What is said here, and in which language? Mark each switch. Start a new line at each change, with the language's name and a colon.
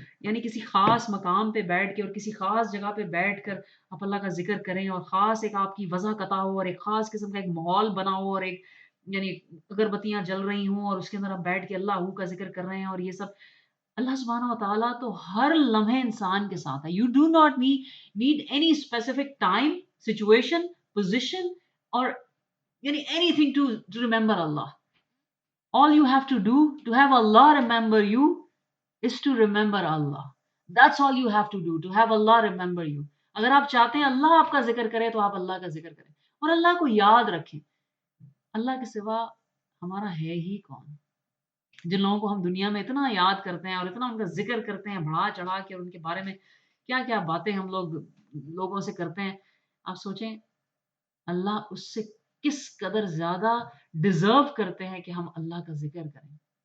Urdu: یعنی کسی خاص مقام پہ بیٹھ کے اور کسی خاص جگہ پہ بیٹھ کر آپ اللہ کا ذکر کریں اور خاص ایک آپ کی وضع قطع ہو اور ایک خاص قسم کا ایک ماحول بنا ہو اور ایک یعنی اگربتیاں جل رہی ہوں اور اس کے اندر آپ بیٹھ کے اللہ کا ذکر کر رہے ہیں اور یہ سب۔ اللہ سبحانہ و تعالیٰ تو ہر لمحے انسان کے ساتھ ہے۔
English: You do not need any specific time, situation, position اور یعنی anything to remember اللہ. All you have to do to have Allah remember you is to remember Allah. That's all you have to do to have Allah remember you.
Urdu: اگر آپ چاہتے ہیں اللہ آپ کا ذکر کرے تو آپ اللہ کا ذکر کریں اور اللہ کو یاد رکھیں۔ اللہ کے سوا ہمارا ہے ہی کون؟ جن لوگوں کو ہم دنیا میں اتنا یاد کرتے ہیں اور اتنا ان کا ذکر کرتے ہیں بڑھا چڑھا کے اور ان کے بارے میں کیا کیا باتیں ہم لوگوں سے کرتے ہیں، آپ سوچیں اللہ اس سے کس قدر زیادہ ڈیزرو کرتے ہیں کہ ہم اللہ کا ذکر کریں۔